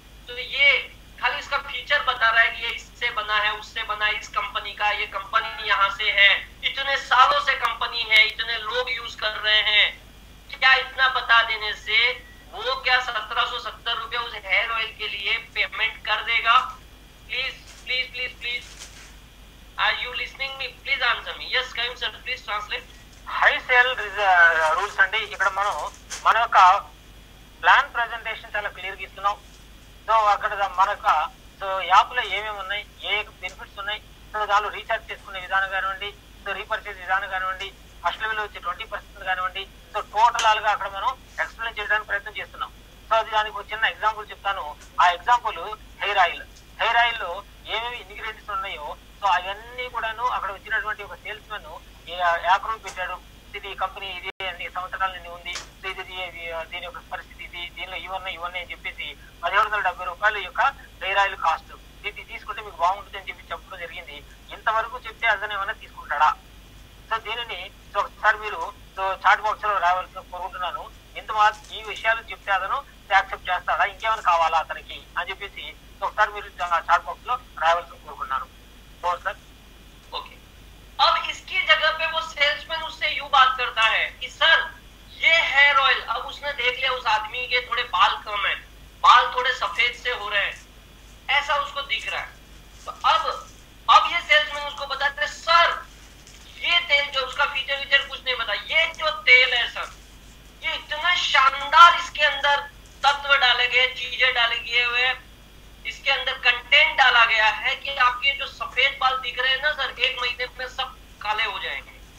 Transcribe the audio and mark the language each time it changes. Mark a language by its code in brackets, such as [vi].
[hi] तो ये खाली इसका फीचर बता रहा है कि ये इससे बना है, उससे बना है, इस कंपनी का, ये कंपनी यहाँ से है, इतने सालों से कंपनी है, इतने लोग यूज कर रहे हैं. क्या इतना बता देने से वो क्या 1770 रुपए उस हेयर ऑयल के लिए पेमेंट कर देगा? [en] Please please please please, are you listening me? Please answer me. Yes, Kayum sir, please translate. [te] High sale rules అండి. ఇక్కడ మన యొక్క ప్లాన్ ప్రెజెంటేషన్ చాలా క్లియర్ గా ఇస్తున్నాం. సో అక్కడ మన యొక్క సో యాప్ లో ఏమేమి ఉన్నాయి, ఏ బెనిఫిట్స్ ఉన్నాయి, సో దానిలో రీఛార్జ్ చేసుకునే విధానం కానివ్వండి, సో రీపర్చేజ్ విధానం కానివ్వండి, ఫస్ట్ లెవెల్ వచ్చి 20% కానివ్వండి, సో టోటల్ గా అక్కడ మనం ఎక్స్ప్లెయిన్ చేయడానికి ప్రయత్నం చేస్తున్నాం. సో అది దానికి ఒక చిన్న ఎగ్జాంపుల్ చెప్తాను. ఆ example hair oil. Hair oil లో ఏమేమి ఇంగ్రీడియంట్స్ ఉన్నాయో సో అవన్నీ కూడాను అక్కడ వచ్చినటువంటి ఒక సేల్స్ మెన్ యాక్రోన్ పెట్టాడు. ఇది కంపెనీ ఇది అన్ని సంవత్సరాల నుండి ఉంది, సో ఇది దీని యొక్క పరిస్థితి ఇది, దీనిలో ఇవన్నీ అని చెప్పేసి 1770 రూపాయల యొక్క హెయిర్ ఆయిల్ కాస్ట్, ఇది తీసుకుంటే మీకు బాగుంటుంది అని చెప్పి చెప్పడం జరిగింది. ఇంతవరకు చెప్తే అతను ఏమైనా తీసుకుంటాడా? సో దీనిని సో ఒకసారి మీరు సో చాట్ బాక్స్ లో రావాల్సిన కోరుకుంటున్నాను. ఈ విషయాలు చెప్తే అతను యాక్సెప్ట్ చేస్తాడా, ఇంకేమైనా కావాలా అతనికి అని చెప్పేసి ఒకసారి మీరు చాట్ బాక్స్ లో రావాల్సిన కోరుకున్నాను. [hi] और सर ओके, अब इसकी जगह पे वो सेल्समैन उससे यूं बात करता है कि सर ये हेयर ऑयल, अब उसने देख लिया उस आदमी के थोड़े बाल कम है, बाल थोड़े सफेद से हो रहे हैं, ऐसा उसको दिख रहा है. तो अब ये सेल्समैन उसको बताते हैं सर ये तेल जो उसका फीचर कुछ नहीं बता, ये जो तेल है सर ये इतना शानदार, इसके अंदर तत्व डाले गए, चीजें डाले गए हुए, इसके अंदर कंटेंट डाला गया है कि आपके जो सफेद बाल दिख रहे हैं ना सर, 1 महीने में सब काले हो जाएंगे.